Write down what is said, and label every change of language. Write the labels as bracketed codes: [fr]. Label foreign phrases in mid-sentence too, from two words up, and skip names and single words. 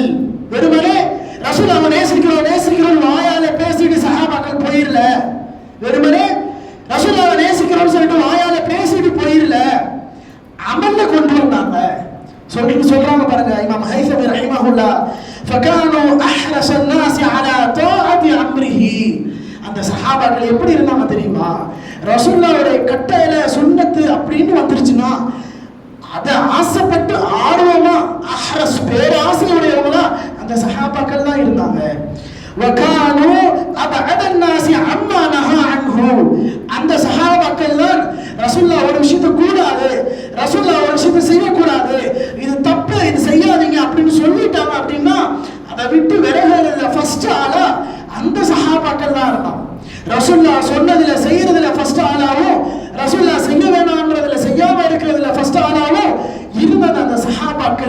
[ta] வெறுமனே ரசூலுல்லாஹை நேசிக்கிறோம் வாயால பேசிட்டு சஹாபாக்கள் போயிரல, வெறுமனே ரசூலுல்லாஹை நேசிக்கிறோம் சொல்லிட்டு வாயால பேசிட்டு போயிரல, அமல்ல கொண்டு வந்தாங்க. சொல்றாங்க பாருங்க இமாம் ஹைஸமி ரஹிமஹுல்லாஹ், [ar] فكانوا أحرص الناس على طاعة امره, [ta] அந்த சஹாபாக்கள் எப்படி இருந்தாங்க தெரியுமா? ரசூலுல்லாஹ்வுடைய கட்டளையில சுன்னத்து அப்படின்னு வந்துருச்சுன்னா அதை ஆசைப்பட்டு ஆர்வமா அஹ்ரஸ் பேராசையுடையவங்களா அந்த சஹாபாக்கள் தான் இருந்தாங்க. [ar] وكانوا أبعد الناس عما نهى عنه, [ta] அந்த சஹாபாக்கள் தான் ரசூலுல்லாஹ் ஒரு விஷயத்தை கூடாது, ரசூலுல்லாஹ் ஒரு விஷயத்தை செய்யக்கூடாது, இது தப்பு, இது செய்யாதீங்க அப்படின்னு சொல்லிட்டாங்க அப்படின்னா அதை விட்டு விலகுறதுல ஃபர்ஸ்ட் ஆளா அந்த சஹாபாக்கள் தான் இருந்தாங்க. ரசூலுல்லாஹ் சொன்னதுல செய்யறதுல ஃபர்ஸ்ட் ஆளாவும், ரசூலுல்லாஹ் செய்ய வேணாம்ன்றதுல செய்யாம இருக்கிறதுல ஃபர்ஸ்ட் ஆளாவும் இருந்தது அந்த சஹாபாக்கள்.